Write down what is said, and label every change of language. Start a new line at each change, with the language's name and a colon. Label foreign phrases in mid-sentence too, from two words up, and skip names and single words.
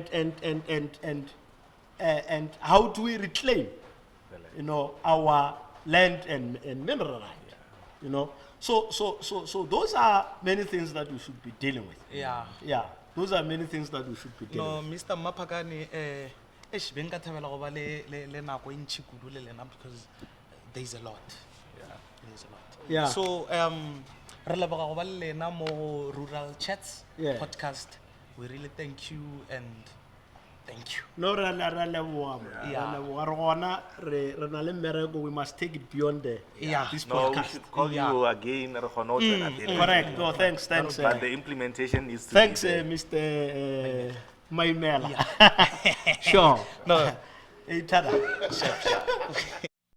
English: And how do we reclaim, our land and mineral right? So those are many things that we should be dealing with. Yeah. Those are many things that we should be dealing with. Mr.
Northern Sotho: Maphakane, ben ka thabela go ba le nako e ntšhi kudu le lena
English: because there's a lot. There's a lot. Yeah.
Northern Sotho: So re leboga go ba le lena mo Rural Chats podcast.
English: We really thank you and thank you. No,
Northern Sotho: re na le mmereko,
English: we must take it beyond this No, we podcast. should call you again. Correct. No, thanks. But the implementation is. Thanks, Mr. Maimela. Sure. No. Hey, tada.